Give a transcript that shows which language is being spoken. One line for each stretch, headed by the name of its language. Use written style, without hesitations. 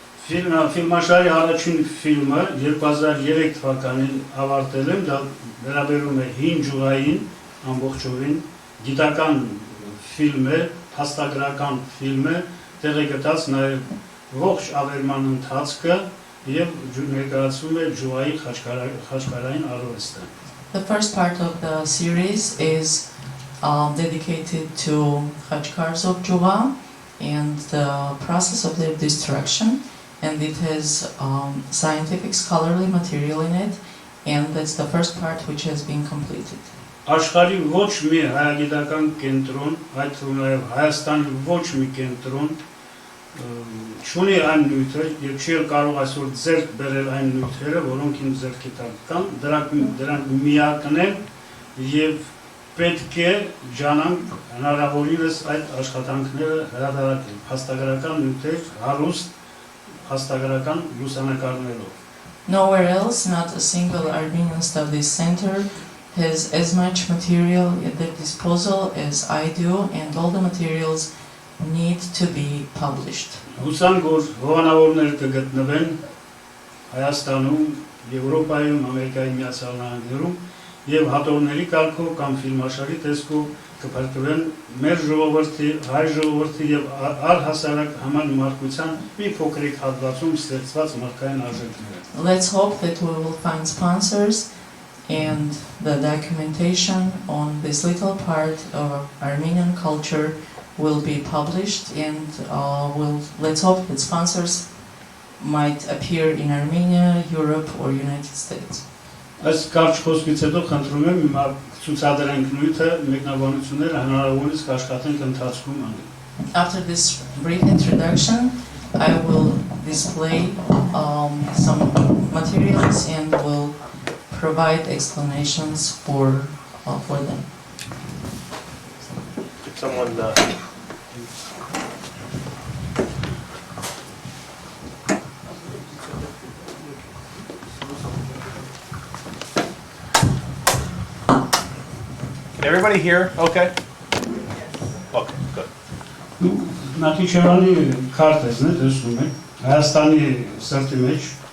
Armenian: Ֆիլմաշարի առաջին ֆիլմը 2003 թվականին ավարտել եմ, դա վերաբերում է հին ջուղային ամբողջովին, գիտական ֆիլմ է, փաստագրական ֆիլմ է, տեղ է գտած նաև ողջ ավերման ընթացքը եւ ներկայացում է ջուղայի խաչքարային արվեստը։
English: The first part of the series is dedicated to khachkars of Juva and the process of their destruction, and it has scientific scholarly material in it, and that's the first part which has been completed.
Armenian: Աշխարհի ոչ մի հայագիտական կենտրոն, այդ թվում նաև Հայաստանի ոչ մի կենտրոն չունի այն նյութը եւ չի կարող այսօր ձեռք բերել այն նյութերը, որոնք իմ ձեռքի տակ կան, դրանք միակն են եւ պետք է ջանանք հնարավորինս այդ աշխատանքները հրատարակել փաստագրական նյութեր հարուստ փաստագրական լուսանկարներով։
English: Nowhere else, not a single Armenian Studies Center has as much material at their disposal as I do, and all the materials need to be published.
Armenian: Հուսանք որ հովանավորներ կգտնվեն Հայաստանում, Եվրոպայում, Ամերիկայի Միացյալ Նահանգներում եւ հատորների կարգով կամ ֆիլմաշարի տեսքով կփրկվեն մեր ժողովրդի, հայ ժողովրդի եւ առհասարակ համանմարկության մի փոքրիկ հատվածում ստեղծված մարդկային արժեքները։
English: Let's hope that we will find sponsors and the documentation on this little part of Armenian culture will be published, and let's hope that sponsors might appear in Armenia, Europe, or United States.
Armenian: Այս կարճ խոսքից հետո խնդրում եմ հիմա ցուցադրենք նյութը մեկնաբանությունները հնարավորինս կաշխատենք ընթացքում անել։
English: After this brief introduction, I will display some materials and will provide explanations for them. Someone Can everybody hear? Okay. Okay, good.
Armenian: Նախիջևանի քարտեզն է, տեսնում եք, Հայաստանի սրտի մեջ։